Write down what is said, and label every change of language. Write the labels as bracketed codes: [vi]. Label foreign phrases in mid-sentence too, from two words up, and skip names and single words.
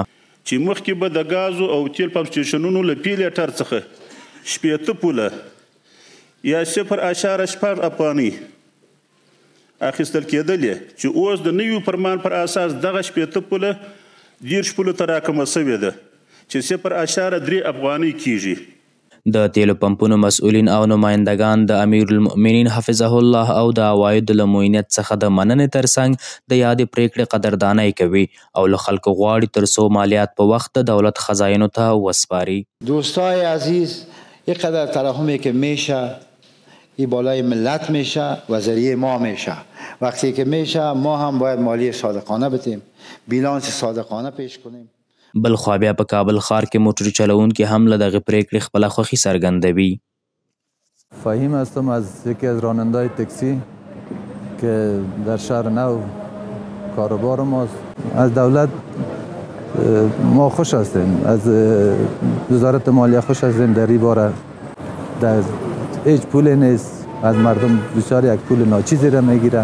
[ps] چې مخکې به د ګازو او تیل پمپ سټیشنونو له فی لیټر څخه 80 پوله یا 0.8 افغانۍ اخیستل کېدلې چې اوس د نوي فرمان پر اساس دغه 80 پوله 10 پولو ته راکمه شوې ده چې 0.3 افغانۍ کیږي. د تیلو پمپونو مسؤلین او نمایندګان د امیر المؤمنین [ar] حفظه الله [ps] او د عوایدو له معینیت څخه د مننې ترڅنګ د یادې پرېکړې قدردانۍ کوي او له خلکو غواړي ترڅو مالیات په وخت د دولت خزاینو ته وسپاري. [fa] دوستای عزیز، اینقدر تراحمی که میشه این بالای ملت میشه و ذریعه ما میشه. وقتی که میشه ما هم باید مالی صادقانه بدیم، بیلانس صادقانه پیش کنیم. [ps] بلخوا بیا په کابل ښار کې موټر چلوونکي هم له دغه پرېکړې خپله خوښي څرګندوي. [fa] فهیم هستم از یکی از راننده‌های تاکسی که در شهر نو کاروبار ماست. از دولت ما خوش هستیم، از وزارت مالیه خوش هستیم. در این باره در هیچ پولی نیست، از مردم بسیار یک پول ناچیزی را میگیره.